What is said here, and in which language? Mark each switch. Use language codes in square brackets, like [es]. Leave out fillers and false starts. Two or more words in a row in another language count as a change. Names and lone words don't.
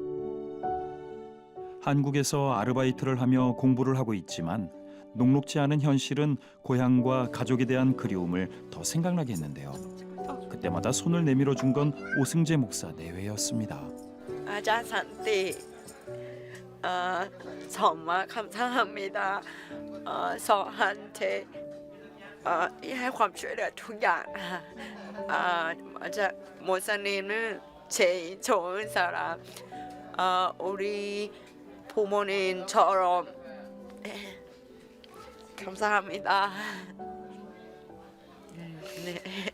[ko] 한국에서 아르바이트를 하며 공부를 하고 있지만 녹록지 않은 현실은 고향과 가족에 대한 그리움을 더 생각나게 했는데요. 그때마다 손을 내밀어 준 건 오승재 목사 내외였습니다. 아자 산티 정말 감사합니다. 저한테 해 [th] ความช่วยเหลือทุกอย่าง [ko] 맞아 목사님은 제일 좋은 사람. 우리 부모님처럼 감사합니다. 네.